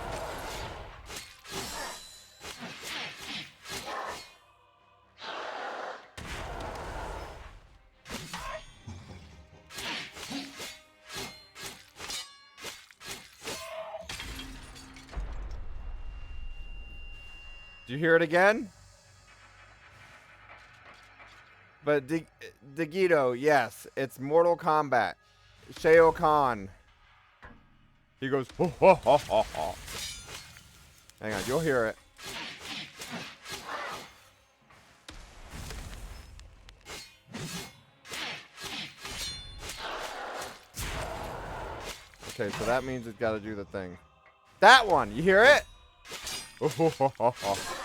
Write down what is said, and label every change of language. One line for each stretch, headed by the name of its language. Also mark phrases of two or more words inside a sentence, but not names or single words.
English: Did you hear it again? But Digito, yes, it's Mortal Kombat. Shao Kahn. He goes, ho, ho, ho, ho, ho. Hang on, you'll hear it. Okay, so that means it's got to do the thing. That one, you hear it? Ho, ho, ho, ho, ho.